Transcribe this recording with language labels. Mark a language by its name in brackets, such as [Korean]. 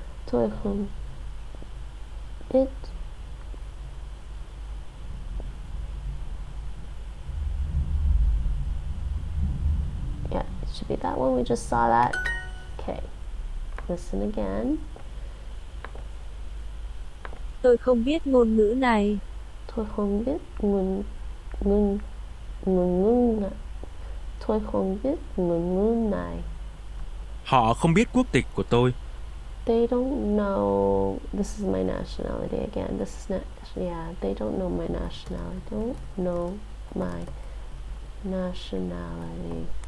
[Vietnamese] Tôi không biết. [English] Yeah, it should be that one. We just saw that. Okay. Listen again. [Vietnamese] Tôi không biết ngôn ngữ này. Tôi không biết ngôn ngữ này. Tôi không biết ngôn ngữ này. Họ không biết quốc tịch của tôi. [English] They don't know. This is my nationality again. This is not. Yeah, they don't know my nationality. Don't know my nationality.